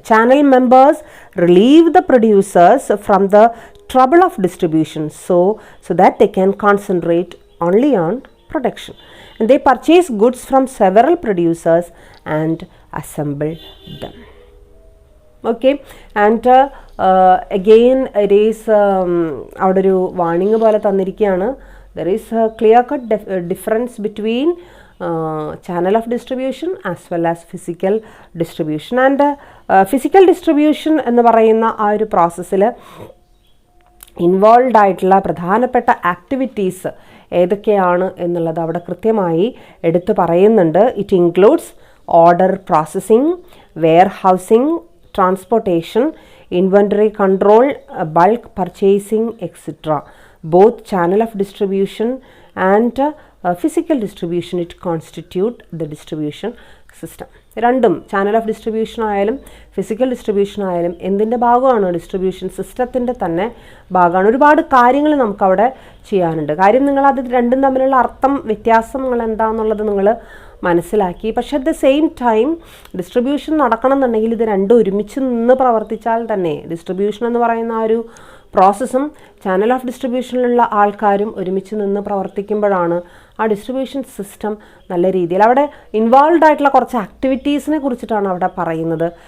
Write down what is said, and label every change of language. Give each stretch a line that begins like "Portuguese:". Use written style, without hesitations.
English: Channel members relieve the producers from the trouble of distribution so that they can concentrate only on production, and they purchase goods from several producers and assemble them. Okay, and again it is
Malayalam: അവിടെ ഒരു warning പോലെ തന്നിരിക്കുകയാണ്.
English: there is a clear cut difference between channel of distribution as well as physical distribution. and physical distribution
Malayalam: എന്ന് പറയുന്ന ആ ഒരു പ്രോസസ്സിൽ involve ആയിട്ടുള്ള പ്രധാനപ്പെട്ട ആക്ടിവിറ്റീസ് ഏതൊക്കെയാണ് എന്നുള്ളത് അവിടെ കൃത്യമായി എടുത്തു പറയുന്നുണ്ട്.
English: It includes order processing, warehousing, transportation, inventory control, bulk purchasing, etc. Both channel of distribution and physical distribution, it constitute the distribution system.
Malayalam: രണ്ടും ചാനൽ ഓഫ് ഡിസ്ട്രിബ്യൂഷൻ ആയാലും ഫിസിക്കൽ ഡിസ്ട്രിബ്യൂഷൻ ആയാലും എന്തിൻ്റെ ഭാഗമാണ്? ഡിസ്ട്രിബ്യൂഷൻ സിസ്റ്റത്തിൻ്റെ തന്നെ ഭാഗമാണ്. ഒരുപാട് കാര്യങ്ങൾ നമുക്കവിടെ ചെയ്യാനുണ്ട്. കാര്യം നിങ്ങളത് രണ്ടും തമ്മിലുള്ള അർത്ഥം വ്യത്യാസങ്ങൾ എന്താണെന്നുള്ളത് നിങ്ങൾ മനസ്സിലാക്കി. പക്ഷേ
English: at the same time
Malayalam: distribution നടക്കണം എന്നുണ്ടെങ്കിൽ ഇത് രണ്ടും ഒരുമിച്ച് നിന്ന് പ്രവർത്തിച്ചാൽ തന്നെ ഡിസ്ട്രിബ്യൂഷൻ എന്ന് പറയുന്ന ആ ഒരു പ്രോസസ്സും ചാനൽ ഓഫ് ഡിസ്ട്രിബ്യൂഷനിലുള്ള ആൾക്കാരും ഒരുമിച്ച് നിന്ന് പ്രവർത്തിക്കുമ്പോഴാണ് ആ ഡിസ്ട്രിബ്യൂഷൻ സിസ്റ്റം നല്ല രീതിയിൽ അവിടെ ഇൻവോൾവ് ആയിട്ടുള്ള കുറച്ച് ആക്ടിവിറ്റീസിനെ കുറിച്ചിട്ടാണ് അവിടെ പറയുന്നത്.